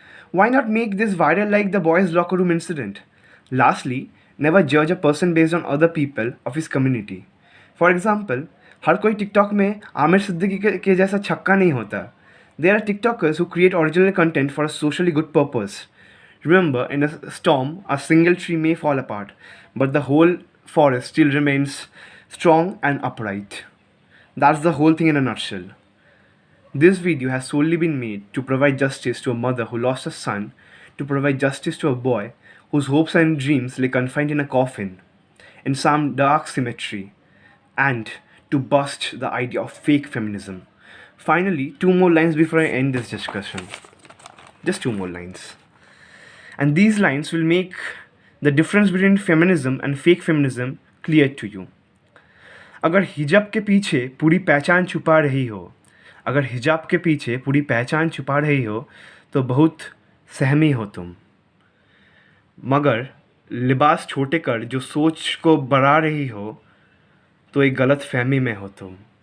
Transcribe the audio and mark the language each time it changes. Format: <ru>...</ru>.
<en>Why not make this viral like the boys' locker room incident? Lastly, never judge a person based on other people of his community. For example,</en> <hi>हर कोई TikTok में आमिर सिद्दीकी के जैसा छक्का नहीं होता.</hi> <en>There are TikTokers who create original content for a socially good purpose. Remember, in a storm, a single tree may fall apart, but the whole forest still remains strong and upright. That's the whole thing in a nutshell. This video has solely been made to provide justice to a mother who lost a son, to provide justice to a boy whose hopes and dreams lay confined in a coffin, in some dark cemetery, and to bust the idea of fake feminism. Finally, 2 more lines before I end this discussion. Just 2 more lines. And these lines will make the difference between feminism and fake feminism clear to you.</en> <hi>अगर हिजाब के पीछे पूरी पहचान छुपा रही हो, अगर हिजाब के पीछे पूरी पहचान छुपा रही हो तो बहुत सहमी हो तुम. मगर लिबास छोटे कर जो सोच को बढ़ा रही हो तो एक गलत फहमी में हो तुम.</hi>